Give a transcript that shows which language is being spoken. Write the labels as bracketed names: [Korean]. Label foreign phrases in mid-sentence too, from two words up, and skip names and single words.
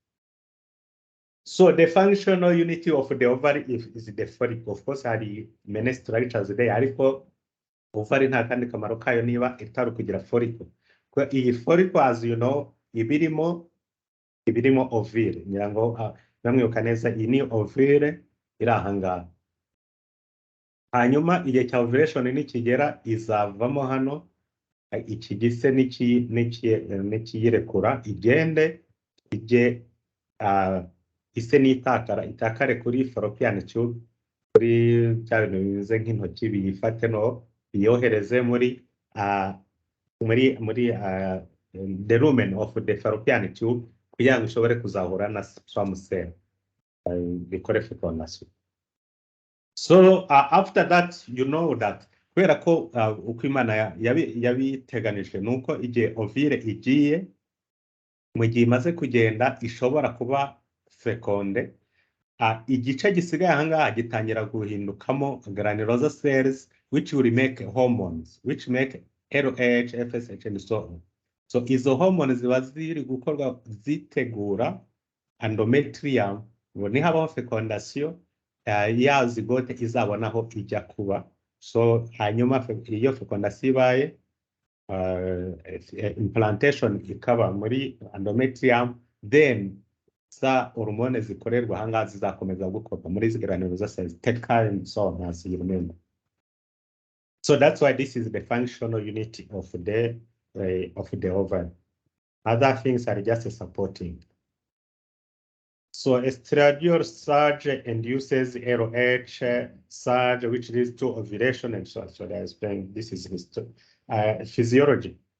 [English] So the functional unity of the ovary is the follicle. Of course, hari many structures there, [Kinyarwanda] ariko ovary nta kandi kamaro kayo niba itari kugira follicle. [English] Iyi follicle, as you know, [Kinyarwanda] ibirimo ovule. Nyirango namwibuka neza, iyi ni ovule iri ahangaha. Hanyuma igihe cya ovulation nikigera izavamo hano iki gise n'ikiyirekura igende ije ise itakare kuri [English] fallopian tube, [Kinyarwanda] kuri bya bintu bimeze nk'intoki biyifate no biyohereze muri [English] the lumen of the fallopian tube [Kinyarwanda] kugira ngo ishobore kuzahura na [English] sperm cell [Kinyarwanda] bikore fecundation. [English] So after that, you know that [Kinyarwanda] kubera ko uko Imana yabiteganije nuko igihe ovule igiye, mu gihe imaze kugenda ishobora kuba fecunde, igice gisigaye ahangaha gitangira guhindukamo [English] granulosa cells which will make hormones, which make LH, FSH and so on. [Kinyarwanda] So izo hormones ziba ziri gukorwa zitegura endometrium ngo nihabaho fecundation ya zigote izabonaho ijya kuba. So hanyuma iyo fecundation ibaye, implantation ikaba muri endometrium, then za hormone zikorerwa ahangaha zizakomeza gukorwa muri [English] granulosa cells, take care and so on, as you remember. So that's why this is the functional unity of the ovary. Other things are just supporting. So estradiol surge induces LH surge, which leads to ovulation, and so I explained this is physiology.